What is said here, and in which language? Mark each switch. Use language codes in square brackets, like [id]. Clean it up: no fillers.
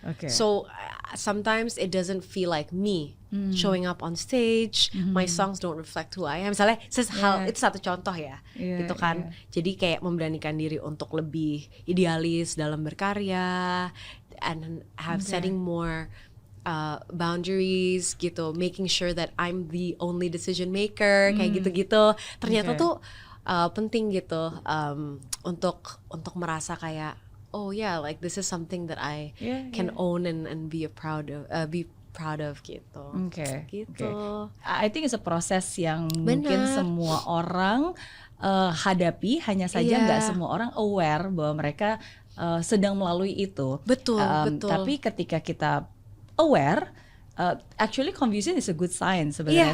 [en] So sometimes it doesn't feel like me showing up on stage. My songs don't reflect who I am. [id] Misalnya itu satu contoh ya, gitu kan. Jadi kayak memberanikan diri untuk lebih idealis dalam berkarya, [en] and have setting more boundaries [id] gitu, [en] making sure that I'm the only decision maker, [id] kayak gitu-gitu. Ternyata tuh penting gitu, untuk merasa kayak [en] oh yeah, like this is something that I can own and be proud of [id] gitu. Gitu. [en] I think it's a [id] proses yang mungkin semua orang hadapi, hanya saja nggak semua orang aware bahwa mereka sedang melalui itu. Betul. Tapi ketika kita [en] aware, actually confusion is a good sign [id] sebenarnya.